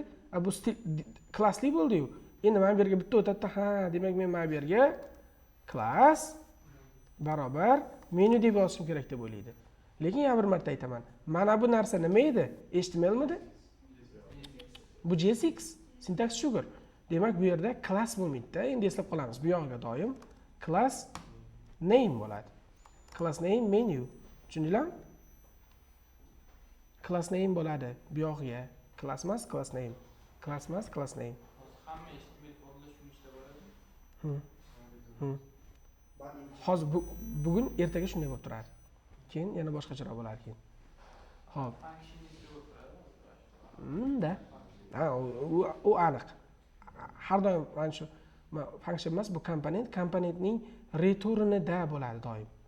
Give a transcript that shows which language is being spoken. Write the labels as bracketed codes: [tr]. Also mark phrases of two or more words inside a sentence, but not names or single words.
[uz] Bu stil klassli bo'ldi-yu. Endi men bu yerga bitta o'tadi, demak men mana bu yerga class barobar menu deb yozishim kerak deb o'ylaydi. Lekin yana bir marta aytaman. Mana bu narsa nima edi? HTMLmidi? Bu JSX, [en] syntax sugar. [uz] Demak, bu yerda class bo'lmaydi-da. Endi eslab qolamiz. Bu yog'iga doim [en] class name [uz] bo'ladi. [en] Class name menu. [uz] Tushundinglarmi? [en] Class name [uz] bo'ladi. Bu yog'iga class emas, [en] class name. Class emas, class name. [uz] Hamma HTML kodlar shu ishda bo'ladi. Hozir bugun ertaga shunday bo'lib turadi. Keyin yana boshqacharoq bo'ladi keyin. Xo'p. Da. U aniq. Har doim mana shu function emas, bu komponentning returnida bo'ladi doim.